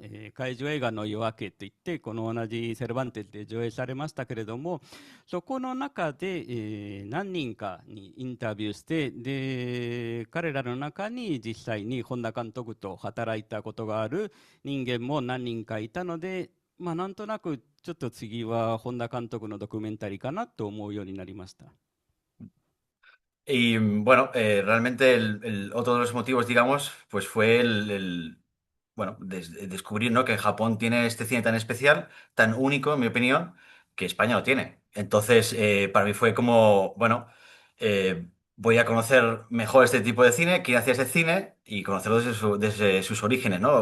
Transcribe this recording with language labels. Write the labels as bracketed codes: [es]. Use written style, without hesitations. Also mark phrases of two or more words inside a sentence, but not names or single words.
[ja] 怪獣映画の夜明けといって、この同じセルバンテスで上映されましたけれども、そこの中で、何人かにインタビューして、で、彼らの中に実際に本田監督と働いたことがある人間も何人かいたので、まあ、なんとなくちょっと次は本田監督のドキュメンタリーかなと思うようになりました。 [es] Y bueno, realmente otro de los motivos, digamos, pues fue bueno, descubrir, ¿no? que Japón tiene este cine tan especial, tan único, en mi opinión, que España no tiene. Entonces, para mí fue como, bueno, voy a conocer mejor este tipo de cine, quién hacía ese cine y conocerlo desde sus orígenes, ¿no?